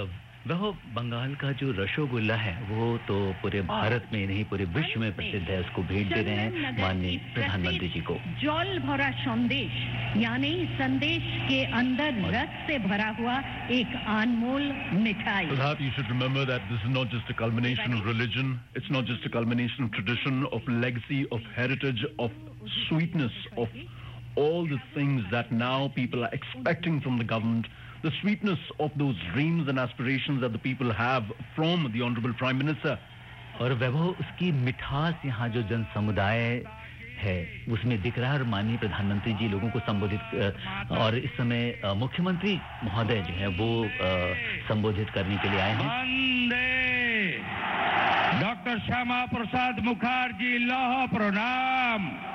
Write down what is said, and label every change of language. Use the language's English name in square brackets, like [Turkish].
[Hindi] और वह बंगाल का जो रसगुल्ला है वो तो पूरे भारत में नहीं पूरे विश्व में प्रसिद्ध है, उसको भेंट दे रहे हैं माननीय प्रधानमंत्री जी को. जल भरा संदेश यानी संदेश के अंदर रस से भरा हुआ एक अनमोल मिठाई. [English] Perhaps you should remember that this is not just a culmination of religion, it's not just a culmination of tradition, of legacy, of heritage, of sweetness, of all the things that now people are expecting from the government. The sweetness of those dreams and aspirations that the people have from the Honorable Prime Minister. [Hindi] और वैभव उसकी मिठास यहाँ जो जन समुदाय है उसमें दिख रहा है और माननीय प्रधानमंत्री जी लोगों को संबोधित और इस समय मुख्यमंत्री महोदय जो है वो संबोधित करने के लिए आए हैं. डॉक्टर श्यामा प्रसाद मुखर्जी लौह प्रणाम.